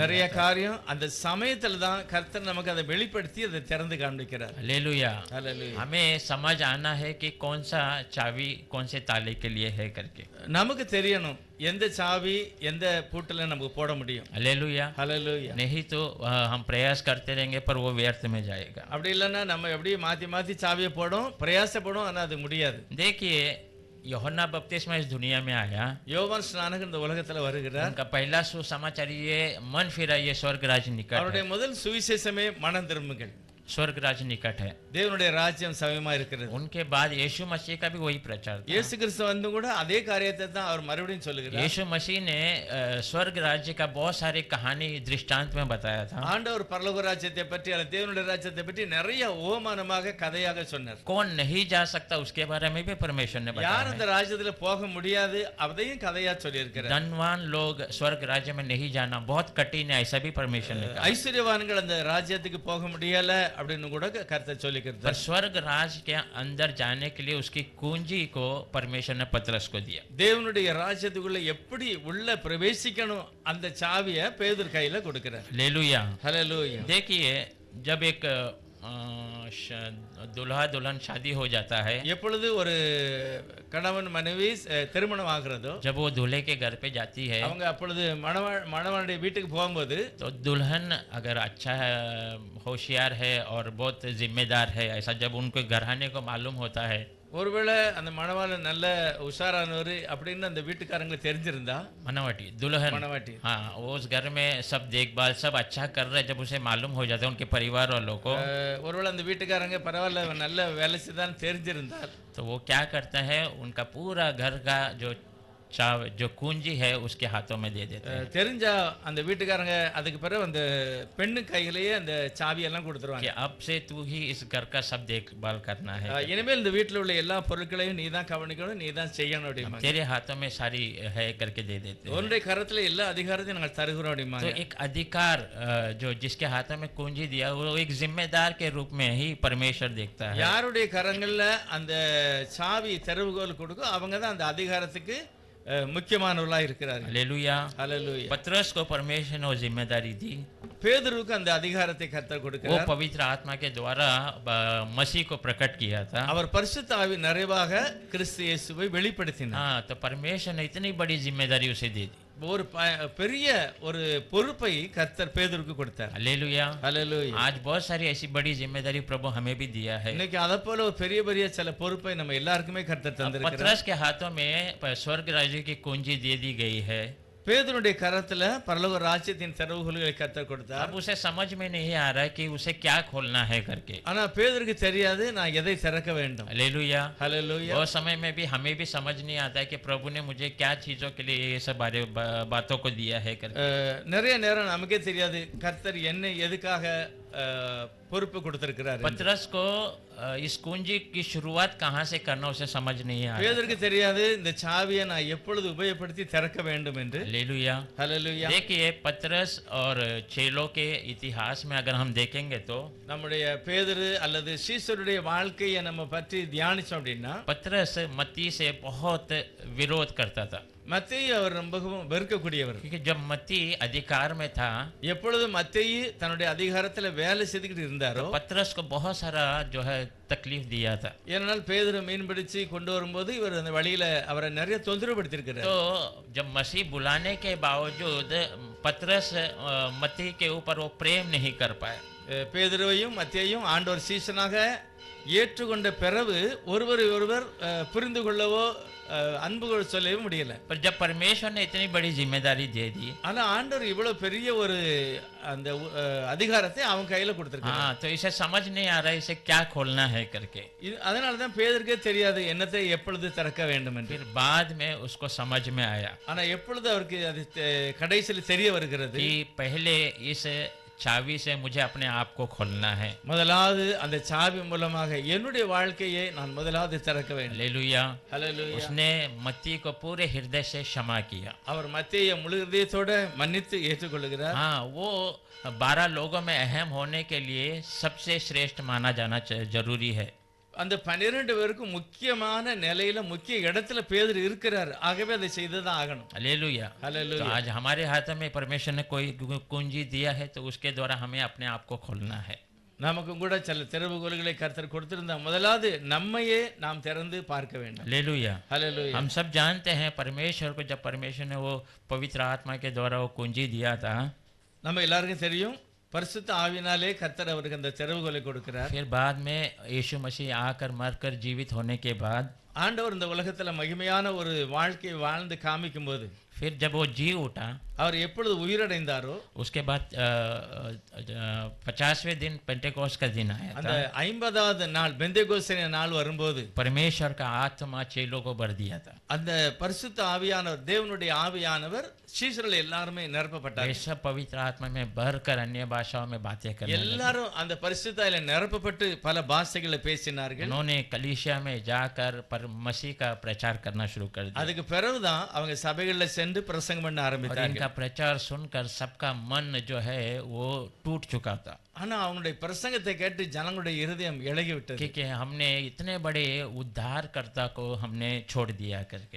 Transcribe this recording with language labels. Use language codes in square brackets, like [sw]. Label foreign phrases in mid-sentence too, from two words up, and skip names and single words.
[ta] நிறைய காரியம் அந்த சமயத்துல தான் கர்த்தர் நமக்கு அதை வெளிப்படுத்தி அதை திறந்து காண்பிக்கிறார். [hi] हालेलुया। [ta] ஹல்லேலூயா. [hi] हमें समझ आना है कि कौन सा चाबी कौन से ताले के लिए है करके। [ta] நமக்கு தெரியணும் எந்த சாவி எந்த பூட்டுல நமக்கு போட முடியும்? [hi] हालेलुया। [ta] ஹalleluya. [hi] नहीं तो हम प्रयास करते रहेंगे पर वो व्यर्थ में जाएगा। [ta] அப்படி இல்லைன்னா நம்ம எப்படி மாத்தி மாத்தி சாவியை போடும், பிரயாசப்படும், ஆனா அது முடியாது. [hi] देखिए यूहन्ना बपतिस्मा इस दुनिया में आया, [ta] யோவான் ஸ்நானகன் இந்த உலகத்துல வருகிறார். [hi] उनका पहला सुसमाचार ये मन फिराइए स्वर्ग राज्य निकट [ta] அவருடைய [hi] है। [ta] முதல் சுவிசேஷமே மனம் திரும்புங்கள், [hi] स्वर्ग राज्य निकट है। [ta] தேவனுடைய ராஜ்யம் சமயமா இருக்கிறது. [hi] उनके बाद यीशु मसीह का भी वही प्रचार था। [ta] இயேசு கிறிஸ்து வந்து கூட அதே காரியத்தை தான் அவர் மறுபடியும் சொல்லுகிறார். [hi] यीशु मसीह ने स्वर्ग राज्य का बहुत सारी कहानी दृष्टांत में बताया था। [ta] ஆண்டவர் பரலோக ராஜ்யத்தை பற்றி அல்லது தேவனுடைய ராஜ்யத்தை பற்றி நிறைய ஓமானமாக கதையாக சொன்னார். [hi] कौन नहीं जा सकता उसके बारे में भी परमेश्वर ने बताया [ta] யார் [hi] है। [ta] அந்த ராஜ்யத்துல போக முடியாது அதையும் கதையா சொல்லியிருக்கிறார். [hi] धनवान लोग स्वर्ग राज्य में नहीं जाना बहुत कठिन है, ऐसा भी परमेश्वर ने कहा। [ta] ஐஸ்வர்யவான்கள் அந்த ராஜ்யத்துக்கு போக முடியல அப்படின்னு கூட கர்த்தர் [hi] पर [ta] சொல்லிக்கிறார். [hi] स्वर्ग राज के अंदर जाने के लिए उसकी कुंजी को परमेश्वर ने पतरस को दिया। [ta] தேவனுடைய ராஜ்யத்துக்குள்ள எப்படி உள்ள பிரவேசிக்கணும் அந்த சாவியை பேதுரு கையில கொடுக்கிறார். [hi] हालेलुया। [ta] ஹalleluya. [hi] देखिए जब एक दुल्हा दुल्हन शादी हो जाता है, [ta] எப்பொழுது ஒரு கணவன் மனைவி திருமணம் ஆகிறதோ [hi] जब वो दूल्हे के घर पे जाती है [ta] அவங்க அப்பொழுது மணவாளுடைய வீட்டுக்கு போகும்போது [hi] तो दुल्हन अगर अच्छा है, होशियार है और बहुत जिम्मेदार है, ऐसा जब उनको घराने को मालूम होता है, [ta] ஒருவேளை அந்த மணவாளன் நல்ல உஷாரானவர் அப்படின்னு அந்த வீட்டுக்காரங்களுக்கு தெரிஞ்சிருந்தா [hi] मनवाटी दुल्हन, [ta] மணவாட்டி [hi] हाँ वो उस घर में सब देखभाल सब अच्छा कर रहे, जब उसे मालूम हो जाता है उनके परिवार वालों को, [ta] ஒருவேளை அந்த வீட்டுக்காரங்க பரவாயில்ல நல்ல வேலை செய்தான்னு தெரிஞ்சிருந்தால் [hi] तो वो क्या करता है उनका पूरा घर का जो कुंजी है उसके हाथों में दे देते हैं [ta] தெரிஞ்சா அந்த வீட்டுக்காரங்க அதுக்கு பிறகு அந்த பெண்ணு கையிலேயே அந்த சாவியெல்லாம் [hi] कि [ta] கொடுத்துருவாங்க. [hi] अब से तू ही इस घर का सब देखभाल करना है, [ta] இனிமேல் இந்த வீட்டில் உள்ள எல்லா பொருட்களையும் நீ தான் கவனிக்கணும், நீ தான் செய்யணும் அப்படிமா. [hi] तेरे हाथों में सारी है करके दे देते हैं। [ta] உன்னுடைய கரத்துல எல்லா அதிகாரத்தையும் நாங்கள் தருகிறோம் அப்படிமா. [hi] तो एक अधिकार जो जिसके हाथों में कुंजी दिया वो एक जिम्मेदार के रूप में ही परमेश्वर देखता है। [ta] யாருடைய கரங்கள்ல அந்த சாவி திறவுகோல் கொடுக்கும் அவங்க தான் அந்த அதிகாரத்துக்கு முக்கியமானவர்களா இருக்கிறார்கள். [hi] हालेलुया। [ta] ஹalleluya. [hi] पतरस को परमेश्वर ने वो जिम्मेदारी दी, [ta] பேதுருவுக்கு அந்த அதிகாரத்தை கர்த்தர் [hi] वो [ta] கொடுக்கிறார். [hi] पवित्र आत्मा के द्वारा मसीह को प्रकट किया था। [ta] அவர் பரிசுத்த ஆவி நிறைவாக கிறிஸ்து இயேசுவை வெளிப்படுத்தினார். [hi] हाँ तो परमेश्वर ने इतनी बड़ी जिम्मेदारी उसे दे दी। [ta] ஒரு பெரிய ஒரு பொறுப்பை கர்த்தர் பேதுருக்கு கொடுத்தார். [hi] हालेलुया। [ta] ஹalleluya. [hi] आज बहुत सारी ऐसी बड़ी जिम्मेदारी प्रभु हमें भी दिया है। [ta] இன்னைக்கு அத போல ஒரு பெரிய பெரிய சில பொறுப்பை நம்ம எல்லாருக்குமே கர்த்தர் தந்திருக்கிறார். [hi] पतरस के हाथों में स्वर्ग राज्य की कुंजी दे दी गई है। [ta] பேதுருடைய கரத்துல பரலோக ராஜ்யத்தின் திறவுகோல்களை கர்த்தர் கொடுத்தார். [hi] अब उसे समझ में नहीं आ रहा है कि उसे क्या खोलना है करके। [ta] ஆனா பேதுருக்கு தெரியாது நான் எதை திறக்க வேண்டும். [hi] हालेलुया। [ta] ஹalleluya. [hi] वो समय में भी हमें भी समझ नहीं आता है कि प्रभु ने मुझे क्या चीजों के लिए ये सब बातों को दिया है करके। [ta] நிறைய நேரம் நமக்கே தெரியாது கர்த்தர் என்னை எதுக்காக பொறுப்பு கொடுத்திருக்கிறார். [hi] पतरस को इस कुंजी की शुरुआत कहाँ से करना उसे समझ नहीं आ रहा। [ta] பேதுருக்கு தெரியாது இந்த சாவியை நான் எப்பொழுது உபயோகப்படுத்தி திறக்க வேண்டும் என்று. [hi] हालेलुया। [ta] ஹalleluya. [hi] देखिए पतरस और चेलों के इतिहास में अगर हम देखेंगे तो [ta] நம்முடைய பேதுரு அல்லது சீசருடைய வாழ்க்கையை நம்ம பற்றி தியானிச்சோம் அப்படின்னா [hi] पतरस मत्ती से बहुत विरोध करता था, [ta] மத்தேயு அவர் ரொம்பவும் வெறுக்கக்கூடியவர். [hi] क्योंकि जब मत्ती अधिकार में था [ta] எப்பொழுது மத்தேயு தன்னுடைய அதிகாரத்துல வேலை செய்துக்கிட்டு இருந்தாரோ [hi] पतरस को बहुत सारा जो है तकलीफ दिया था। [ta] ஏனால் பேதுரு மீன் பிடிச்சு கொண்டு வரும்போது இவர் அந்த வழியில அவரை நிறைய தொந்தரவுபடுத்தியிருக்கிறார். [hi] तो जब मसीह बुलाने के बावजूद पतरस मत्ती के ऊपर वो प्रेम नहीं कर पाए। [ta] பேதுருவையும் மத்தேயும் ஆண்டவர் சீசனாக ஏற்றுக்கொண்ட பிறகு ஒருவரை ஒருவர் புரிந்து கொள்ளவோ அன்பு சொல்லவே முடியல. [hi] पर जब परमेश्वर ने इतनी बड़ी जिम्मेदारी दे दी, [ta] ஆனா ஆண்டவர் இவ்வளவு பெரிய ஒரு அந்த அதிகாரத்தை அவன் கையில கொடுத்திருக்காரு. [hi] हाँ तो इसे समझ नहीं आ रहा है इसे क्या खोलना है करके। [ta] அதனாலதான் பேதருக்கே தெரியாது என்னத்தை எப்பொழுது திறக்க வேண்டும் என்று. [hi] फिर बाद में उसको समझ में आया [ta] ஆனா எப்பொழுது அவருக்கு அது கடைசியில் தெரிய வருகிறது [hi] कि पहले इस चाबी से मुझे अपने आप को खोलना है। [ta] முதலாவது அந்த சாவி மூலமாக என்னுடைய வாழ்க்கையை நான் முதலாவது திறக்க வேண்டும். [hi] हालेलुया। [ta] ஹalleluya. [hi] उसने मत्ती को पूरे हृदय से क्षमा किया। [ta] அவர் மத்தேயை முழு இதயத்தோட மன்னித்து ஏற்றுக்கொள்கிறார். [hi] हाँ वो 12 लोगों में अहम होने के लिए सबसे श्रेष्ठ माना जाना जरूरी है। [ta] அந்த 12 பேருக்கும் முக்கியமான நிலையில முக்கிய இடத்துல பேதுரு இருக்கிறார். ஆகவே அதை செய்துதான் ஆகணும். [hi] हालेलुया। [ta] ஹalleluya. [hi] तो आज हमारे हाथ में परमेश्वर ने कोई कुंजी दिया है तो उसके द्वारा हमें अपने आप को खोलना है। [ta] நமக்கும் கூட சில திறவுகோல்களை கர்த்தர் கொடுத்திருந்தா முதலாவது நம்மையே நாம் திறந்து பார்க்க வேண்டும். [hi] हालेलुया। [ta] ஹalleluya. [hi] हम सब जानते हैं परमेश्वर को, जब परमेश्वर ने वो पवित्र आत्मा के द्वारा वो कुंजी दिया था, [ta] நம்ம எல்லாருக்கும் தெரியும் பரிசுத்த ஆவியினாலே கர்த்தர் அவருக்கு அந்த திறவுகோலை கொடுக்கிறார். [hi] फिर बाद में यीशु मसीह आकर मरकर जीवित होने के बाद [ta] ஆண்டவர் இந்த உலகத்துல மகிமையான ஒரு வாழ்க்கையை வாழ்ந்து காமிக்கும் போது [hi] फिर जब वो जी उठा, [ta] அவர் எப்பொழுது உயிரடைந்தாரோ [hi] उसके बाद 50वें दिन पेंटेकोस्ट का दिन आया [ta] அந்த [hi] था। [ta] 50வது நாள் பெந்தேகோஸ்தே நாள் வரும்போது [hi] परमेश्वर का आत्मा चेलों को भर दिया था। [ta] அந்த பரிசுத்த ஆவியானவர் தேவனுடைய ஆவியானவர் சீஷர்கள் எல்லாருமே நிரப்பப்பட்டார். [hi] वे सब पवित्र आत्मा में भरकर अन्य भाषाओं में बातें करने लगे। [ta] எல்லாரும் அந்த பரிசுத்தாவில நிரப்பப்பட்டு பல பாஷைகளை பேசினார்கள். [hi] उन्होंने कलीसिया में जाकर पर मसीह का प्रचार करना शुरू कर दिया। [ta] அதுக்கு பிறகுதான் அவங்க சபைகள்ல சென்று பிரசங்கம் பண்ண [hi] और [ta] ஆரம்பித்தார்கள். [hi] इनका प्रचार सुनकर सबका मन जो है वो टूट चुका था, [ta] ஆனா அவங்களுடைய பிரசங்கத்தை கேட்டு ஜனங்களுடைய இருதயம் இளகி விட்டது. [hi] क्योंकि हमने इतने बड़े उद्धारकर्ता को हमने छोड़ दिया करके।